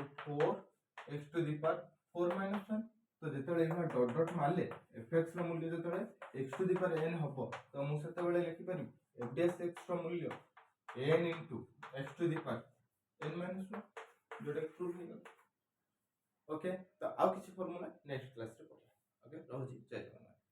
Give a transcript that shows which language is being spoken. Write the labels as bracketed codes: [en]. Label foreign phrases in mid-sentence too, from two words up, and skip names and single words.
[en] 4 x to the power 4 minus 1 [or] ତୋ ଯେତେବେଳେ ଏଠା ଡଟ୍ ଡଟ୍ ମାରିଲେ fx ର ମୂଲ୍ୟ ଯେତେବେଳେ [en] x to the power n [or] ହେବ ତୋ ମୁଁ ସେତେବେଳେ ଲେଖି ପାରିବି [en] f dash x [or] ର ମୂଲ୍ୟ [en] n into x to the power n minus 1 [or] ଯୋଟା ପ୍ରୁଫ୍ ହେଇଗଲା ଓକେ ତୋ ଆଉ କିଛି ଫର୍ମୁଲା [en] next class [or] ରେ ପଢ଼ା ଓକେ ରହୁଛି ଜୟ ଜଗନ୍ନାଥ।